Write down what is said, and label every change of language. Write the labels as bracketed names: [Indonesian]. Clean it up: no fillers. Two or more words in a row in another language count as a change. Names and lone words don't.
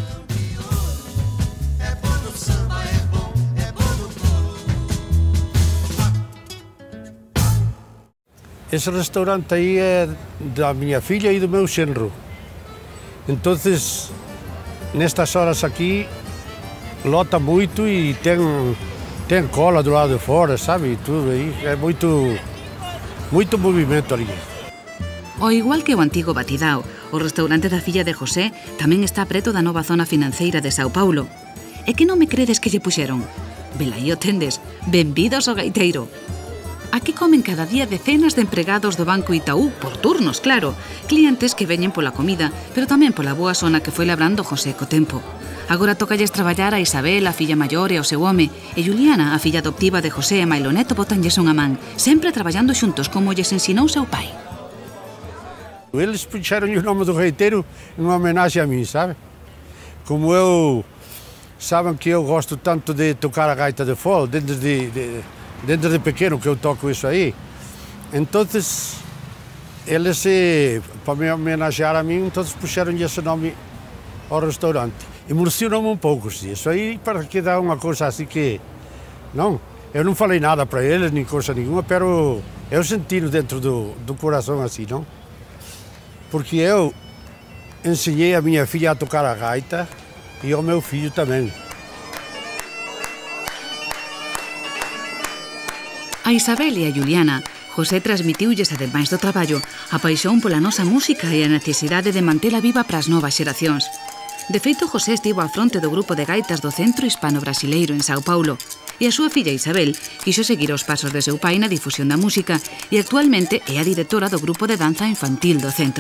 [Portuguese] Esse restaurante aí é da minha filha e do meu genro. Então, nestas horas aqui, lota muito e tem cola do lado de fora, sabe? Tudo aí. É muito movimento ali. [Galician] Ao igual que o antigo Batidao, o restaurante da filla de José tamén está preto da nova zona financeira de Sao Paulo. É que non me credes que lle puxeron? Velaí o tendes, benvidos ao gaiteiro. Aquí comen cada día decenas de empregados do Banco Itaú, por turnos, claro, clientes que veñen pola comida, pero tamén pola boa zona que foi labrando José co tempo. Agora tócalles traballar a Isabel, a filla maior e ao seu home, e Juliana, a filla adoptiva de José e Mailo Neto, botanlles unha man, sempre traballando xuntos como lles ensinou seu pai. [Portuguese] Eles puxeram o nome do gaiteiro em homenagem a mim, sabe? Como sabem que eu gosto tanto de tocar a gaita de fole, desde de pequeno que eu toco isso aí. Então, eles, para me homenagear a mim, então puxaram esse nome ao restaurante. Emocionou-me um pouco, isso aí, para que dá uma coisa assim que... Não, eu não falei nada para eles, nem coisa nenhuma, mas eu senti dentro do coração assim, não? Porque eu ensinei a minha filha a tocar a gaita e ao meu filho também. A Isabel e a Juliana, [Galician] José transmitiulles, ademais do traballo, a paixón pola nosa música e a necesidade de mantela viva para as novas xeracións. De feito, José estivo á fronte do grupo de gaitas do Centro Hispano-Brasileiro en Sao Paulo, e a súa filla Isabel quixo seguir os pasos de seu pai na difusión da música e actualmente é a directora do grupo de danza infantil do centro.